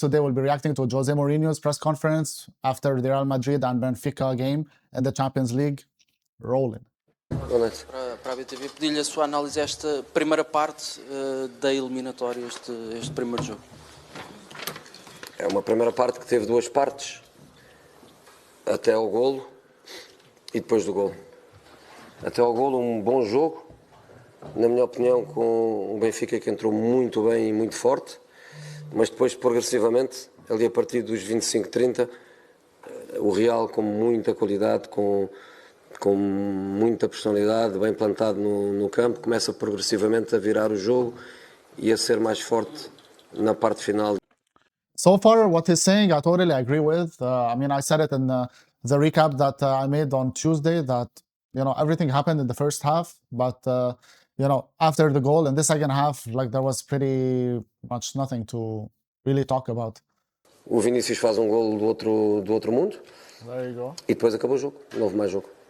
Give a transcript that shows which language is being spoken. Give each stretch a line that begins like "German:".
English: Today we'll be reacting to Jose Mourinho's press conference after the Real Madrid and Benfica game in the Champions League. Rolling.
Portuguese: Para a BTV, pedi-lhe a sua análise a esta primeira parte da eliminatória, este primeiro jogo. É uma primeira parte que teve duas partes, até ao golo e depois do golo. Até ao golo um bom jogo, na minha opinião, com um Benfica que entrou muito bem e muito forte, mas depois progressivamente, ali a partir dos 25, 30, o Real com muita qualidade, com muita personalidade, bem plantado no campo, começa progressivamente a virar o jogo e a ser mais forte na parte final.
English: So far, what he's saying, I totally agree with. I mean, I said it in the recap that I made on Tuesday that, everything happened in the first half, but, after the goal in the second half, there was pretty much nothing to really talk about.
Portuguese: O Vinícius faz um gol do outro mundo.
English: There you go.
Portuguese: E depois acabou o jogo, não houve mais jogo.